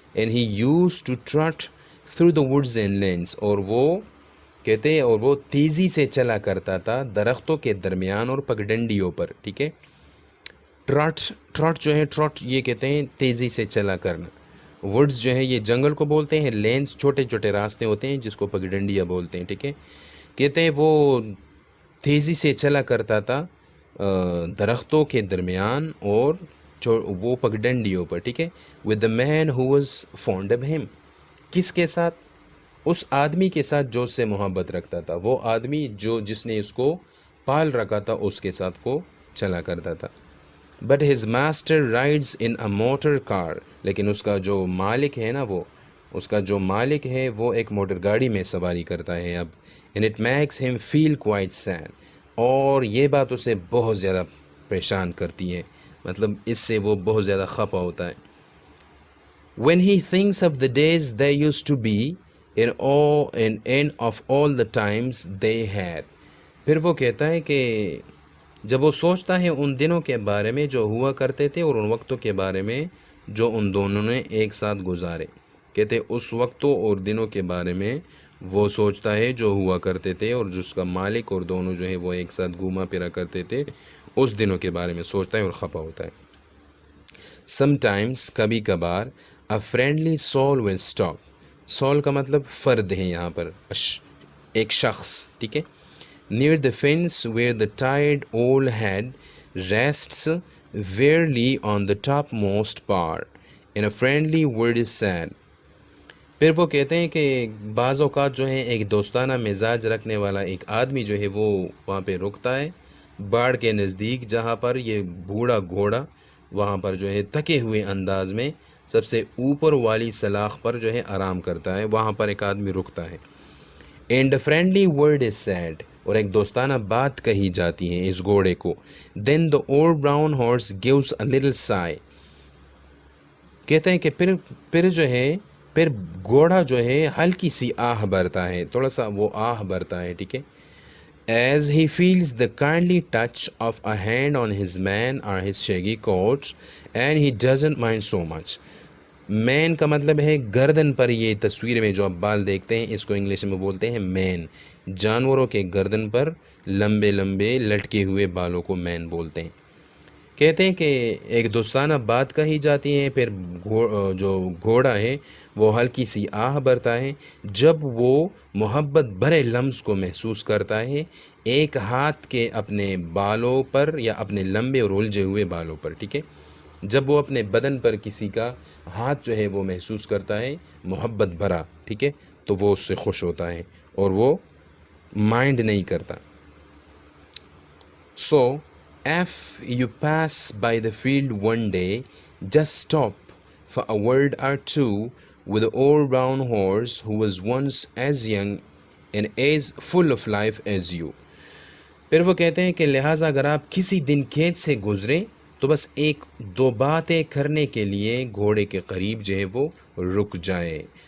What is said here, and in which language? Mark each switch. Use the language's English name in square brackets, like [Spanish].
[English] And he used to trot through the woods and lanes. [Urdu] اور وہ کہتے ہیں اور وہ تیزی سے چلا کرتا تھا درختوں کے درمیان اور پگڈنڈیوں پر. ٹھیک ہے. ٹراٹ جو ہے، ٹراٹ یہ کہتے ہیں تیزی سے چلا کرنا. وڈز جو ہے یہ جنگل کو بولتے ہیں. لینز چھوٹے چھوٹے راستے ہوتے ہیں جس کو پگڈنڈیا بولتے ہیں. ٹھیک ہے. کہتے ہیں وہ تیزی سے چلا کرتا تھا درختوں کے درمیان اور وہ پگڈنڈیوں پر. ٹھیک ہے. [English] with the man who was fond of him. [Urdu] کس کے ساتھ؟ اس آدمی کے ساتھ جو اس سے محبت رکھتا تھا. وہ آدمی جس نے اس کو پال رکھا تھا اس کے ساتھ وہ چلا کرتا تھا. [English] But his master rides in a motor car. [Urdu] لیکن اس کا جو مالک ہے نا، اس کا جو مالک ہے وہ ایک موٹر گاڑی میں سواری کرتا ہے اب. [English] And it makes him feel quite sad. [Urdu] اور یہ بات اسے بہت زیادہ پریشان کرتی ہے، مطلب اس سے وہ بہت زیادہ خفا ہوتا ہے. [English] When he thinks of the days there used to be, and of all the times they had. [Urdu] پھر وہ کہتا ہے کہ جب وہ سوچتا ہے ان دنوں کے بارے میں جو ہوا کرتے تھے اور ان وقتوں کے بارے میں جو ان دونوں نے ایک ساتھ گزارے. کہتے اس وقتوں اور دنوں کے بارے میں وہ سوچتا ہے جو ہوا کرتے تھے اور جس کا مالک اور دونوں جو ہے وہ ایک ساتھ گھوما پھرا کرتے تھے، اس دنوں کے بارے میں سوچتا ہے اور خفا ہوتا ہے. [English] Sometimes [Urdu] کبھی کبھار [English] a friendly soul will stop. [Urdu] soul کا مطلب فرد ہے یہاں پر، ایک شخص. ٹھیک ہے. [English] near the fence where the tired old head rests wearily on the topmost bar, and a friendly word is said. [Urdu] پھر وہ کہتے ہیں کہ بعض اوقات جو ہے ایک دوستانہ مزاج رکھنے والا ایک آدمی جو ہے وہ وہاں پہ رکتا ہے باڑ کے نزدیک، جہاں پر یہ بوڑھا گھوڑا وہاں پر جو ہے تھکے ہوئے انداز میں سب سے اوپر والی سلاخ پر جو ہے آرام کرتا ہے. وہاں پر ایک آدمی رکتا ہے. [English] And a friendly word is said. [Urdu] اور ایک دوستانہ بات کہی جاتی ہے اس گھوڑے کو. [English] Then the old brown horse gives a little sigh. [Urdu] کہتے ہیں کہ پھر جو ہے پھر گھوڑا جو ہے ہلکی سی آہ بھرتا ہے، تھوڑا سا وہ آہ بھرتا ہے. ٹھیک ہے. [English] As he feels the kindly touch of a hand on his mane or his shaggy coat, and he doesn't mind so much. [Urdu] مین کا مطلب ہے گردن پر. یہ تصویر میں جو آپ بال دیکھتے ہیں اس کو انگلش میں بولتے ہیں مین. جانوروں کے گردن پر لمبے لمبے لٹکے ہوئے بالوں کو مین بولتے ہیں. کہتے ہیں کہ ایک دوستانہ بات کہی جاتی ہے، پھر جو گھوڑا ہے وہ ہلکی سی آہ بھرتا ہے جب وہ محبت بھرے لمس کو محسوس کرتا ہے ایک ہاتھ کے اپنے بالوں پر یا اپنے لمبے اور الجھے ہوئے بالوں پر. ٹھیک ہے. جب وہ اپنے بدن پر کسی کا ہاتھ جو ہے وہ محسوس کرتا ہے محبت بھرا، ٹھیک ہے، تو وہ اس سے خوش ہوتا ہے اور وہ مائنڈ نہیں کرتا. [English] So, if you pass by the field one day, just stop for a word or two with the old brown horse who was once as young and as full of life as you. [Urdu] پھر وہ کہتے ہیں کہ لہٰذا اگر آپ کسی دن کھیت سے گزریں تو بس ایک دو باتیں کرنے کے لیے گھوڑے کے قریب جو ہے وہ رک جائے.